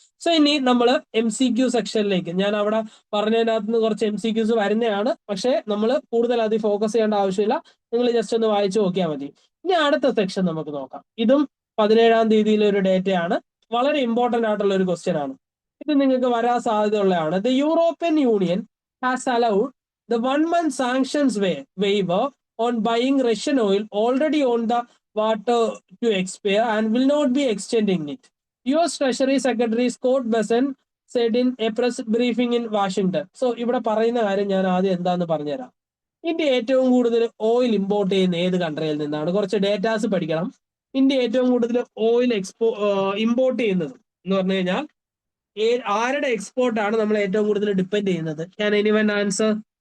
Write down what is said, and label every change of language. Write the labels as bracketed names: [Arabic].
[Malayalam] So ഇനി നമ്മൾ MCQ സെക്ഷനിലേക്ക്, ഞാൻ അവിടെ പറഞ്ഞതിനകത്ത് നിന്ന് കുറച്ച് MCQs വരുന്നതാണ്, പക്ഷേ നമ്മൾ കൂടുതൽ അതിൽ ഫോക്കസ് ചെയ്യേണ്ട ആവശ്യമില്ല. നിങ്ങൾ ജസ്റ്റ് ഒന്ന് വായിച്ചു നോക്കിയാൽ മതി. ഇനി അടുത്ത സെക്ഷൻ നമുക്ക് നോക്കാം. ഇതും 17-ാം തീയതിയിലെ ഒരു ഡേറ്റയാണ്. വളരെ ഇമ്പോർട്ടന്റ് ആയിട്ടുള്ള ഒരു ക്വസ്റ്റ്യൻ ആണ്. ഇത് നിങ്ങൾക്ക് വരാൻ സാധ്യതയുള്ളതാണ്. [English] The European Union has allowed the 1 month sanctions waiver on buying Russian oil already on the water to expire and will not be extending it. US Treasury Secretary Scott Bessent said in a press briefing in Washington. [Malayalam] So ഇവിടെ പറയുന്ന കാര്യം ഞാൻ ആദ്യം എന്താന്ന് പറഞ്ഞുതരാം. India ഏറ്റവും കൂടുതൽ oil import ചെയ്യുന്ന ഏത് കൺട്രിയിൽ നിന്നാണ്? കുറച്ച് ഡേറ്റാസ് പഠിക്കണം. ഇന്ത്യ ഏറ്റവും കൂടുതൽ ഓയിൽ ഇമ്പോർട്ട് ചെയ്യുന്നത് എന്ന് പറഞ്ഞു കഴിഞ്ഞാൽ ആരുടെ എക്സ്പോർട്ടാണ് നമ്മൾ ഏറ്റവും കൂടുതൽ ഡിപ്പെൻഡ് ചെയ്യുന്നത്? [English] Can anyone answer?